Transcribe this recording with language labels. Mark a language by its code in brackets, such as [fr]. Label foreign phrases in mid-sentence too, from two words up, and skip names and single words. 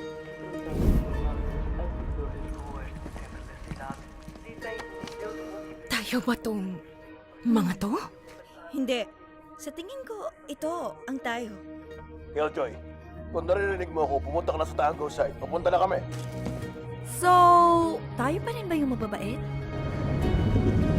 [pt] As ruas do centro da cidade dizem Deus múltiplo. [tl] Tayo ba tong mga to? Hindi. Sa tingin ko, ito ang tayo. Killjoy, kung naririnig mo ako, pumunta ka na sa Tango site. Papunta na kami. So, tayo pa rin ba yung mababait?